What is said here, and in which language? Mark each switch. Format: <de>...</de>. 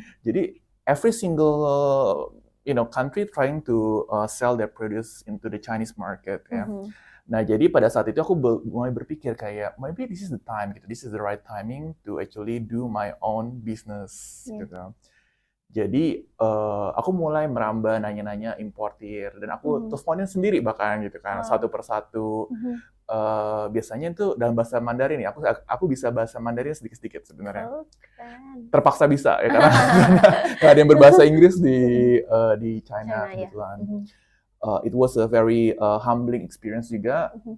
<en>Jadi every single country trying to sell their produce into the Chinese market ya.</en> <id>Nah, jadi pada saat itu aku mulai berpikir kayak</id> <en>maybe this is the time</en> <id>gitu.</id> <en>This is the right timing to actually do my own business gitu.</en> <id>Jadi aku mulai merambah nanya-nanya importir dan aku teleponin sendiri bahkan gitu kan, satu persatu. Biasanya itu dalam bahasa Mandarin ya, aku bisa bahasa Mandarin sedikit-sedikit sebenarnya. Terpaksa bisa ya karena nggak ada yang berbahasa Inggris di China kebetulan.</id> <en>It was a very humbling experience juga.</en>